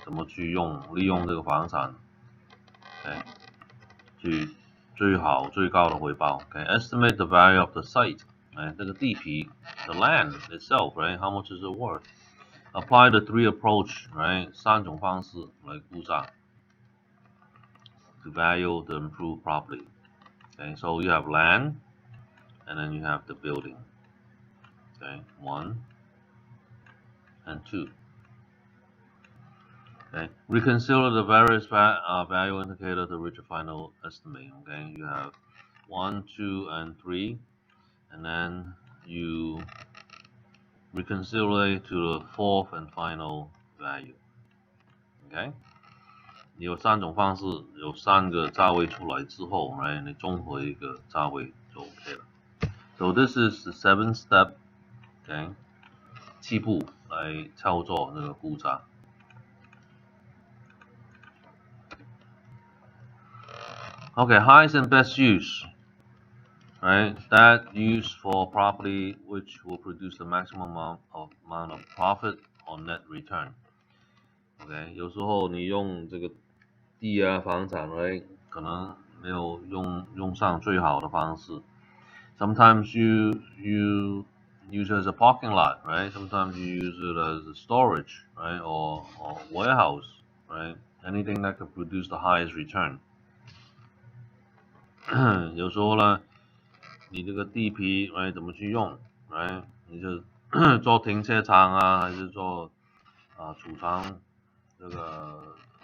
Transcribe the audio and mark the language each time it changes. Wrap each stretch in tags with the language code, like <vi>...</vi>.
<zh>怎么去利用这个房产 ，OK？去最好最高的回报</zh> <en>，OK？ Estimate the value of the site，</en> <zh>这个地皮</zh> <en>，the land itself， right？ How much is it worth？ Apply the 3 approach, right?</en> <zh>3种方式来估价</zh> <en>to value the improved property. Okay, so you have land, and then you have the building. Okay, 1 and 2. Okay, reconcile the various value indicators to reach a final estimate. Okay, you have 1, 2, and 3, and then you reconcile to the 4th and final value. Okay.</en> <zh>有3种方式，有3个价位出来之后 ，right？你综合一个价位就 OK 了。</zh> <en>So this is the 7 step, OK？</en> <zh>7步来操作那个估价。</zh> <en>Okay, highest and best use, right? That use for property which will produce the maximum amount of profit or net return.</en> <zh>OK， 有时候你用这个地房产 ，right？可能没有用上最好的方式。</zh> <en>Sometimes you use it as a parking lot, right? Sometimes you use it as a storage, right? Or warehouse, right? Anything that could produce the highest return.</en> <zh>有时候呢，你这个地皮 ，right？怎么去用 ，right？你就做停车场啊，还是做储藏这个</zh>